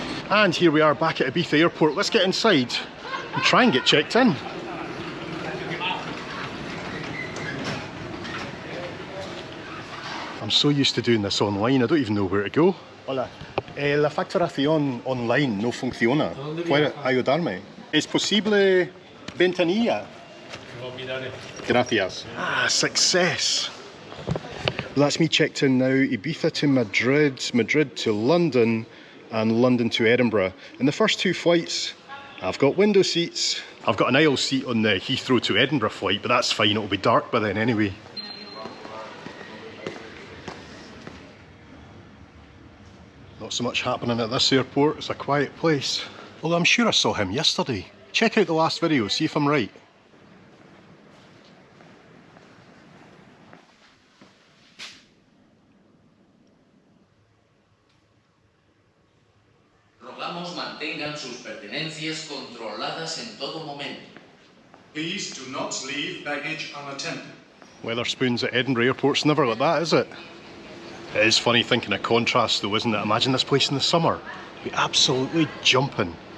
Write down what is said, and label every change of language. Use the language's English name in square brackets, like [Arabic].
[English] And here we are back at Ibiza airport. Let's get inside and try and get checked in. I'm so used to doing this online, I don't even know where to go. [Spanish] Hola. La facturación online no funciona. ¿Puede ayudarme? ¿Es posible ventanilla? Gracias. [English] Ah, success. Well, that's me checked in now. Ibiza to Madrid, Madrid to London, and London to Edinburgh. In the first two flights, I've got window seats. I've got an aisle seat on the Heathrow to Edinburgh flight, but that's fine, it'll be dark by then anyway. Not so much happening at this airport, it's a quiet place. Although I'm sure I saw him yesterday. Check out the last video, see if I'm right. [Spanish] Rogamos mantengan sus pertenencias controladas en todo momento. [English] Please do not leave baggage unattended. Weatherspoons at Edinburgh airport's never like that, is it? It is funny thinking of contrast though, isn't it? Imagine this place in the summer. It'd be absolutely jumping.